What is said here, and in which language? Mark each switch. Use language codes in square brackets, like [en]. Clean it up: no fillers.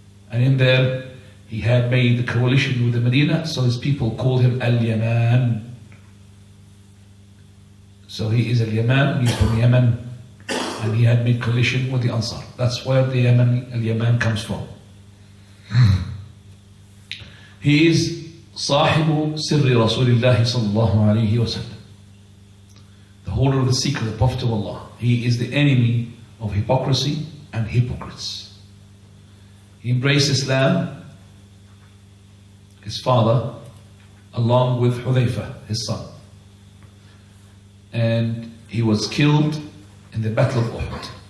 [en] And in there, he had made the coalition with the Medina, so his people called him Al-Yaman. So he is Al-Yaman, he's from Yemen, and he had made coalition with the Ansar. That's where the Al-Yaman comes from. He is [ar] صاحب سر رسول الله صلى الله عليه وسلم, the [en] holder of the secret, the Prophet of Allah. He is the enemy of hypocrisy and hypocrites. He embraced Islam, his father, along with Hudhayfah, his son. And he was killed in the Battle of Uhud.